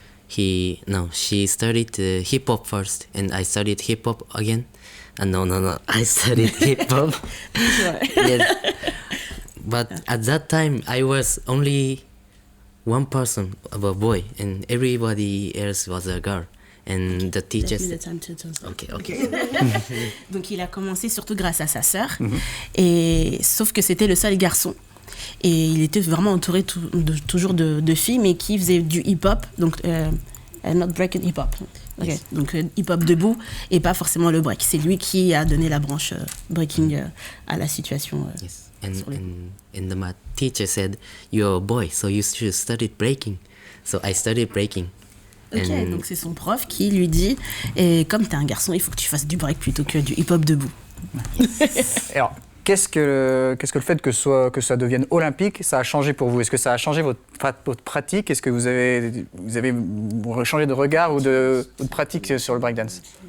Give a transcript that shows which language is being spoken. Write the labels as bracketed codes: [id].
[en] She started hip hop first, and I started hip hop again. No, I studied hip hop. Yes. But at that time, I was only one person, a boy, and everybody else was a girl. And the teachers. Okay. [fr] Donc il a commencé surtout grâce à sa sœur, et sauf que c'était le seul garçon. Et il était vraiment entouré toujours de filles, mais qui faisaient du hip-hop, donc [en] not break and hip-hop. Okay. Yes. [fr] Donc hip-hop debout et pas forcément le break. C'est lui qui a donné la branche breaking à la situation. [en] Yes. And my teacher said, "You're a boy, so you should study breaking." So I studied breaking. [fr] Ok, donc c'est son prof qui lui dit, et comme t'es un garçon, il faut que tu fasses du break plutôt que du hip-hop debout. Alors, qu'est-ce que le fait que ça devienne olympique, ça a changé pour vous? Est-ce que ça a changé votre pratique? Est-ce que vous avez changé de regard ou de pratique sur le breakdance?